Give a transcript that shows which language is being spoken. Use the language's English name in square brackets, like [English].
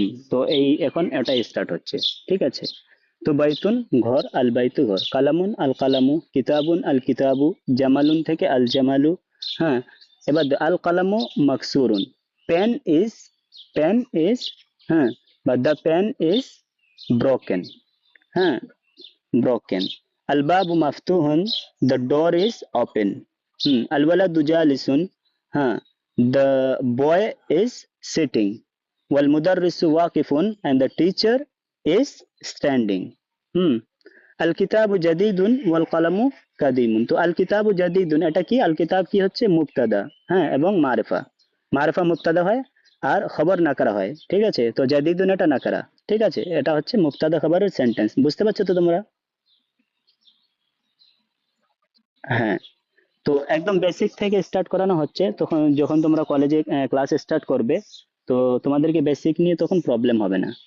[Bangla] তো এই এখন এটা স্টার্ট হচ্ছে। ঠিক আছে, তো বাইতুন ঘর, আল বাইতু ঘর, [Arabic] কালামুন আল কালামু, কিতাবুন আল কিতাবু, [Bangla] জামালুন থেকে আল জামালু। [English] হ্যাঁ, এবার [Arabic] আল কালামু মাকসুরুন, [English] Pen is, pen is, হ্যাঁ, বা the pen is broken. হ্যাঁ, broken. [Arabic] الباب مفتوح, [English] the door is open. [Arabic] الولد جالس, [English] ها, the boy is sitting. [Arabic] والمدرس واقف, [English] and the teacher is standing. [Arabic] الكتاب جديد والقلم قديم. [Bangla] তো [Arabic] আল কিতাবু জাদিদুন, [Bangla] এটা কি? আল কিতাব কি হচ্ছে মুবতাদা, হ্যাঁ, এবং মারিফা। মারিফা মুবতাদা হয় আর খবর নাকারা হয়। ঠিক আছে, তো জাদিদুন এটা নাকারা। ঠিক আছে, এটা হচ্ছে মুবতাদা খবরের সেন্টেন্স। বুঝতে পারছো তো তোমরা? হ্যাঁ, তো একদম বেসিক থেকে স্টার্ট করানো হচ্ছে, তখন যখন তোমরা কলেজে ক্লাস স্টার্ট করবে, তো তোমাদেরকে বেসিক নিয়ে তখন প্রবলেম হবে না।